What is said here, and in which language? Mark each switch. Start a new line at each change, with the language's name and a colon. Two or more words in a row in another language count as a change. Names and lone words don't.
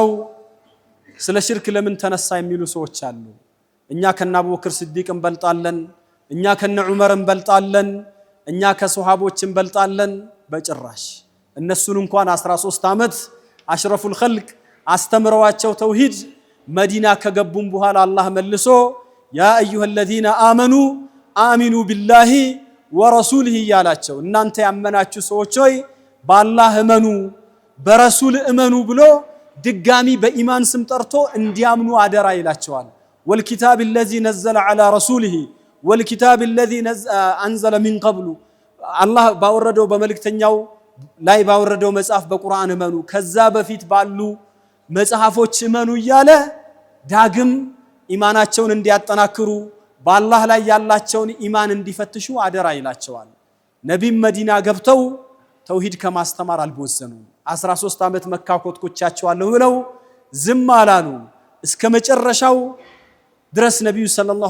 Amharic: ስለ ሽርክ ለምን ተነሳ የሚሉ ሰዎች አሉ። እኛ ከነ አቡበክር ሲዲቅ እንበልጣለን፣ እኛ ከነ ዑመር እንበልጣለን፣ እኛ ከሱሐቦች እንበልጣለን። በጭራሽ እነሱን እንኳን 13 ዓመት
Arabic: أشرف الخلق
Amharic: አስተምረዋቸው ተውሂድ መዲና ከገቡም በኋላ አላህ መልሶ
Arabic: يا أيها الذين آمنوا آمنوا بالله ورسوله
Amharic: ያላቸው እናንተ ያመናችሁ ሰዎች ሆይ በአላህ እመኑ በረሱል እመኑ ብሎ ድጋሚ በኢማን ስም ጠርቶ እንዲያምኑ አደራ ይላቸዋል።
Arabic: والكتاب الذي نزل على رسوله والكتاب الذي انزل من قبل
Amharic: አላህ ባወረደው በመልእክተኛው ላይ ባወረደው መጽሐፍ በቁርአን እመኑ ከዛ በፊት ባሉ መጽሐፎች እመኑ እያለ ዳግም ኢማናቸውን እንዲያጠናክሩ በአላህ ላይ ያላቸውን ኢማን እንዲፈትሹ አደራ ይላቸዋል። ነቢይ መዲና ገብተው ተውሂድ ከማስተማር አልቦዘኑም። 13 ዓመት መካ ኮትኮቻቸዋለሁ ብለው ዝም አላሉ። እስከ መጨረሻው ድረስ ነብዩ ሰለላሁ